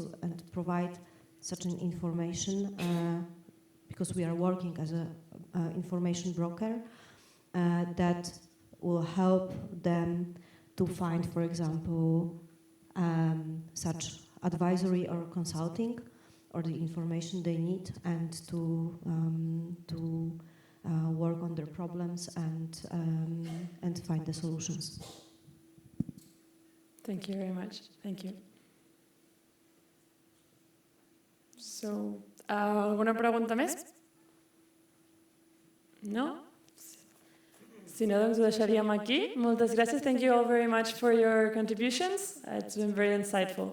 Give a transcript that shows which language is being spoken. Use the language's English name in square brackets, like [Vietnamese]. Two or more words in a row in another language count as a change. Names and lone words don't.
[English] and provide such an information, because we are working as an information broker that will help them to find, for example, such advisory or consulting or the information they need, and to work on their problems and find the solutions. Thank you very much. Thank you. So, [Catalan] ¿alguna pregunta més? No? Si no, doncs ho deixaríem aquí. Moltes gràcies. [English] Thank you all very much for your contributions. It's been very insightful.